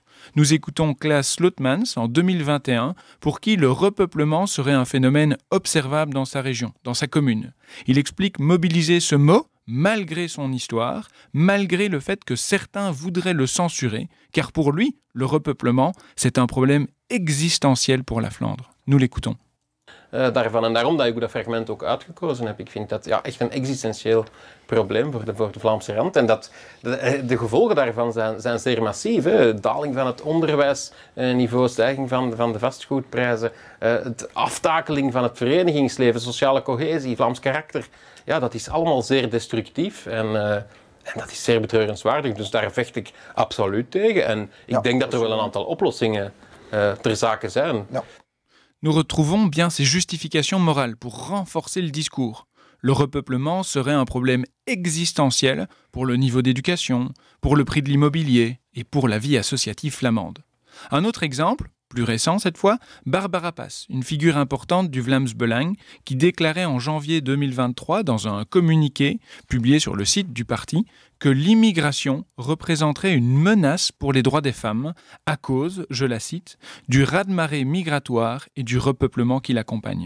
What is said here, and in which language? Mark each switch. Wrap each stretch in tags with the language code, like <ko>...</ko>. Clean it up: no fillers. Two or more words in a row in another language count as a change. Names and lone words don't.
<fr>Nous écoutons Klaas Slootmans en 2021, pour qui le repeuplement serait un phénomène observable dans sa région, dans sa commune. Il explique mobiliser ce mot, malgré son histoire, malgré le fait que certains voudraient le censurer, car pour lui, le repeuplement, c'est un problème existentiel pour la Flandre. Nous l'écoutons.</fr> <nl>Daarvan. En daarom dat ik dat fragment ook uitgekozen heb. Ik vind dat echt een existentieel probleem voor de Vlaamse rand. En de gevolgen daarvan zijn zeer massief. Hè. Daling van het onderwijsniveau, stijging van de vastgoedprijzen, de aftakeling van het verenigingsleven, sociale cohesie, Vlaams karakter. Ja, dat is allemaal zeer destructief en dat is zeer betreurenswaardig. Dus daar vecht ik absoluut tegen. En ik denk dat er wel een aantal oplossingen ter zake zijn. Ja.</nl> <fr>Nous retrouvons bien ces justifications morales pour renforcer le discours. Le repeuplement serait un problème existentiel pour le niveau d'éducation, pour le prix de l'immobilier et pour la vie associative flamande. Un autre exemple, plus récent cette fois, Barbara Paes, une figure importante du Vlaams-Belang, qui déclarait en janvier 2023 dans un communiqué publié sur le site du parti que l'immigration représenterait une menace pour les droits des femmes à cause, je la cite, du raz-de-marée migratoire et du repeuplement qui l'accompagne.</fr>